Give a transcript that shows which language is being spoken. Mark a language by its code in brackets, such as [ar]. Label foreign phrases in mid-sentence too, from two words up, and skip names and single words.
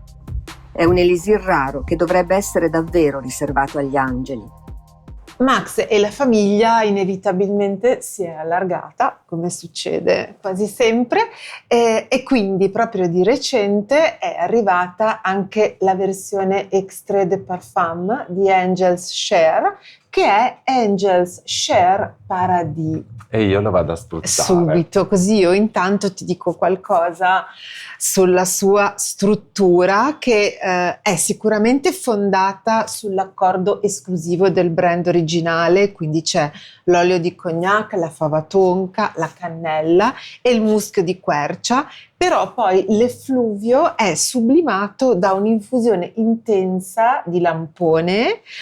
[it] È un elisir raro che dovrebbe essere davvero riservato agli angeli. Max e la famiglia inevitabilmente si è allargata, come succede quasi sempre, e quindi proprio di recente è arrivata anche la versione [fr] extrait de parfum [it] di Angel's Share, che è Angel's Share Paradis. E io lo vado a spruzzare. Subito, così io intanto ti dico qualcosa sulla sua struttura, che è sicuramente fondata sull'accordo esclusivo del brand originale, quindi c'è l'olio di cognac, la fava tonka, la cannella e il muschio di quercia, però poi l'effluvio è sublimato da un'infusione intensa di lampone,